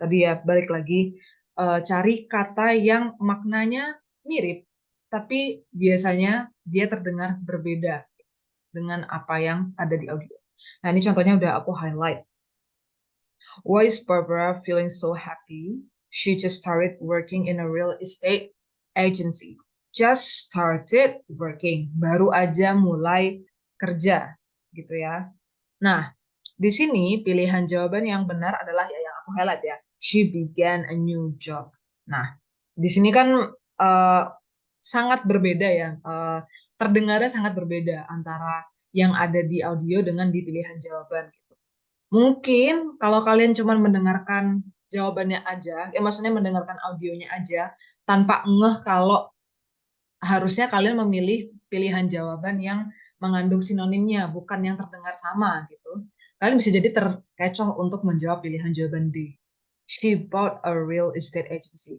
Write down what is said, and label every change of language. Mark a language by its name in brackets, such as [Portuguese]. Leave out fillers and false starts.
[Indonesian] Tadi ya balik lagi, cari kata yang maknanya mirip tapi biasanya dia terdengar berbeda dengan apa yang ada di audio. Nah, ini contohnya udah aku highlight. [English] Why is Barbara feeling so happy? She just started working in a real estate agency. Just started working, [Indonesian] baru aja mulai kerja, gitu ya. Nah, di sini pilihan jawaban yang benar adalah ya yang aku highlight ya. [English] She began a new job. [Indonesian] Nah, di sini kan sangat berbeda ya, terdengarnya sangat berbeda antara yang ada di audio dengan di pilihan jawaban. Mungkin kalau kalian cuma mendengarkan jawabannya aja, ya maksudnya mendengarkan audionya aja, tanpa ngeh kalau harusnya kalian memilih pilihan jawaban yang mengandung sinonimnya, bukan yang terdengar sama gitu. Kalian bisa jadi terkecoh untuk menjawab pilihan jawaban D. [English] She bought a real estate agency.